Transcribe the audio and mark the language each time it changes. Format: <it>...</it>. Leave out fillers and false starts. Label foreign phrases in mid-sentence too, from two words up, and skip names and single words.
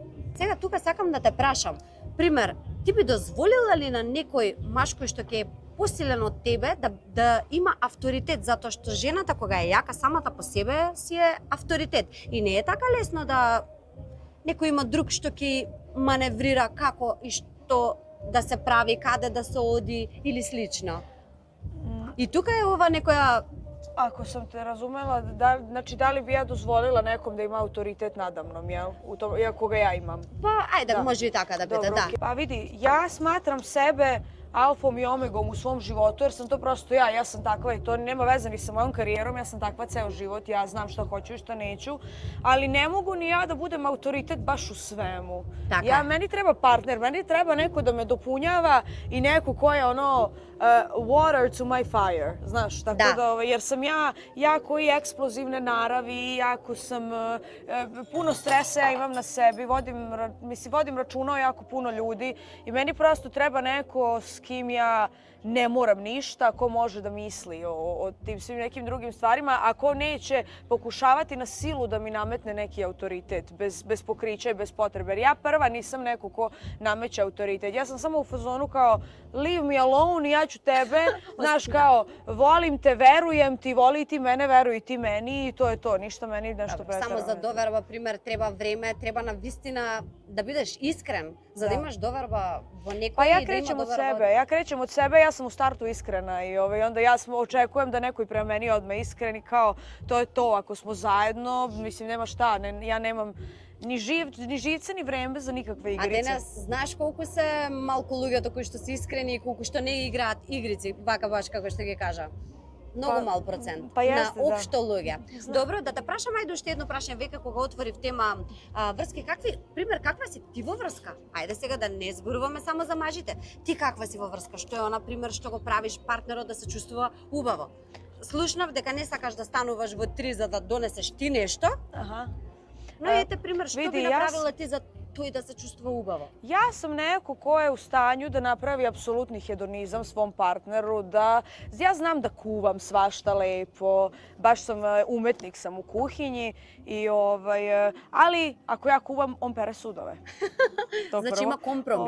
<mk>Сега тука сакам да те прашам, пример, ти би дозволила ли на некој маж кој што ќе е посилен од тебе да има авторитет, затоа што жената кога е јака самата по себе си е авторитет. И не е така лесно да некој има друг што ќе маневрира како и што да се прави, каде да се оди или слично. И тука е ова некоја...</mk> <sr>Ako sam te razumela, znači da li bi ja dozvolila nekom da ima autoritet nadamnom, jel? Iako ga ja imam. Pa, ajde, može i</sr> <mk>така да биде,</mk> <sr>да. Pa vidi, ja smatram sebe alfom i omegom u svom životu, jer sam to prosto ja sam takva i to nema veze ni sa mojom karijerom, ja sam takva ceo život, ja znam šta hoću i šta neću, ali ne mogu ni ja da budem autoritet baš u svemu. Meni treba partner, meni treba neko da me dopunjava i neko ko je</sr> <en>water to my fire,</en> <sr>znaš, tako da, jer sam ja jako i eksplozivne naravi, jako sam, puno stresa ja imam na sebi, vodim računa o jako puno ljudi i meni prosto treba neko s s kim ja ne moram ništa, ko može da misli o tim svim nekim drugim stvarima, a ko neće pokušavati na silu da mi nametne neki autoritet, bez pokrića i bez potrebe. Jer ja prva nisam neko ko nameće autoritet. Ja sam samo u fazonu kao</sr> <en>leave me alone,</en> <sr>ja ću tebe, znaš kao volim te, verujem ti, voli ti mene, veruj ti meni i to je to. Ništa meni nešto preterano.</sr> <mk>Само за доверба, пример, треба време, треба на вистина да бидеш искрен, за да имаш доверба во некој.</mk> <sr>Pa ja krećem od sebe, ja sam u startu iskrena i onda ja očekujem da neko i prema meni odme iskren i kao to je to, ako smo zajedno, mislim nema šta, ja nemam ni živce, ni vreme za nikakve igrice.</sr> <mk>А денес знаеш колку се малку луѓето кои што се искрени и колку што не играат игрици, вака баш како што ги кажа. Многу мал процент на општо луѓе. Добро, да те прашам ајде уште едно прашање веќе кога отворив тема врски, каква си ти во врска? Ајде сега да не зборуваме само за мажите. Ти каква си во врска? Што е она пример што го правиш партнерот да се чувствува убаво? Слушнав дека не сакаш да стануваш во 3 за да донесеш ти нешто. Но ете пример, што би направила ти за тој да се чувствува убаво?</mk> <sr>Ja sam neko ko je u stanju da napravi apsolutni hedonizam svom partneru, ja znam da kuvam svašta lepo, baš sam umetnik sam u kuhinji ali ako ja kuvam, on pere sudove. Znači ima kompromis.</sr>